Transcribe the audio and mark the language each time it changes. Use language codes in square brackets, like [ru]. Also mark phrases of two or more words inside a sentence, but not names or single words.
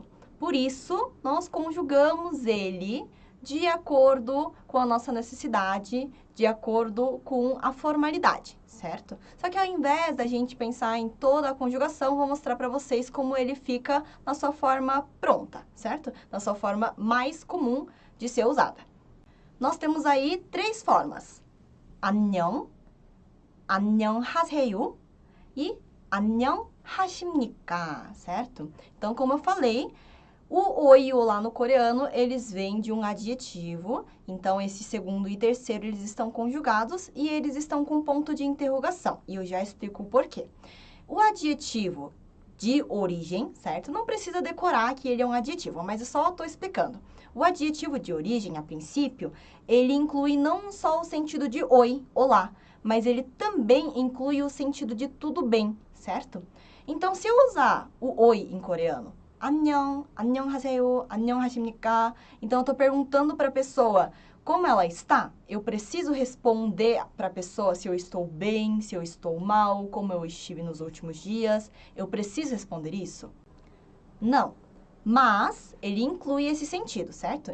[pt] Por isso, nós conjugamos ele de acordo com a nossa necessidade, de acordo com a formalidade, certo? Só que ao invés da gente pensar em toda a conjugação, vou mostrar para vocês como ele fica na sua forma pronta, certo? Na sua forma mais comum de ser usada. Nós temos aí três formas: [ko] 안녕, 안녕하세요 e 안녕하십니까, [pt] certo? Então, como eu falei, o oi e o olá no coreano, eles vêm de um adjetivo. Então, esse segundo e terceiro, eles estão conjugados e eles estão com ponto de interrogação. E eu já explico o porquê. O adjetivo de origem, certo? Não precisa decorar que ele é um adjetivo, mas eu só estou explicando. O adjetivo de origem, a princípio, ele inclui não só o sentido de oi, olá, mas ele também inclui o sentido de tudo bem, certo? Então, se eu usar o oi em coreano, [ko] 안녕, 안녕하세요, 안녕하십니까? [pt] Então, eu estou perguntando para a pessoa como ela está. Eu preciso responder para a pessoa se eu estou bem, se eu estou mal, como eu estive nos últimos dias. Eu preciso responder isso? Não. Mas ele inclui esse sentido, certo?